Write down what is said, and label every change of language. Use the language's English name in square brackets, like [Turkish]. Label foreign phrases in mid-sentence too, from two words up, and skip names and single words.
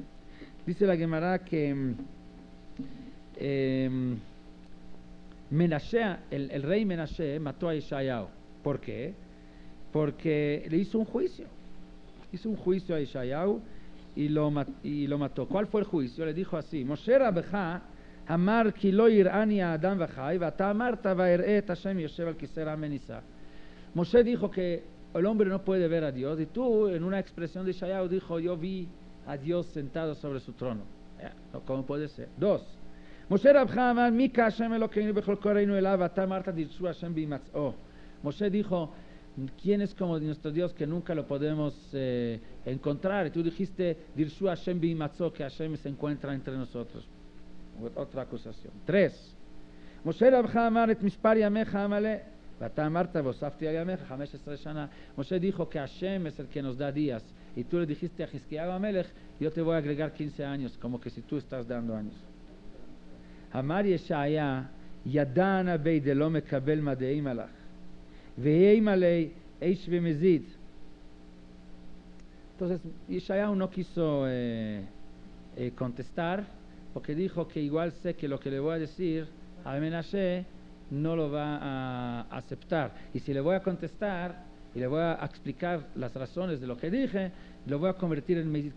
[Spanish] Dice la Gemara que Menashe, el rey Menashe mató a Isaías. ¿Por qué? Porque le hizo un juicio. Hizo un juicio a Isaías y lo mató. ¿Cuál fue el juicio? Le dijo así: [Hebrew] משה רבך אמר כי לא יראני אדם וחי ואתה אמרת ואראה את השם יושב על כסא רם ונשא. [Spanish] Moshe dijo que el hombre no puede ver a Dios, y tú en una expresión de Isaías dijo: yo vi a Dios sentado sobre su trono. ¿Cómo puede ser? 2. [Hebrew] משה רבך אמר מי כהשם אלוקינו בכל קראנו אליו ואתה אמרת דרשו השם בהמצאו. [Spanish] Moshe dijo: ¿quién es como nuestro Dios que nunca lo podemos encontrar? Y tú dijiste, [Hebrew] דרשו השם בהמצאו, [Spanish] que Hashem se encuentra entre nosotros. Otra acusación. 3. [Hebrew] משה רבך אמר את מספר ימיך אמלא, ואתה אמרת והוספתי על ימיך 15 שנה. [Spanish] Moshe dijo que Hashem es el que nos da días, y tú le dijiste a Hizkiyahu Amelech, yo te voy a agregar 15 años, como que si tú estás dando años. [Aramaic] אמר ישעיה, ידענא ביה דה לא מקבל מדאים עלך. [Spanish] Entonces Isaías no quiso contestar, porque dijo que igual sé que lo que le voy a decir a Menashe no lo va a aceptar, y si le voy a contestar y le voy a explicar las razones de lo que dije, lo voy a convertir en Meizid.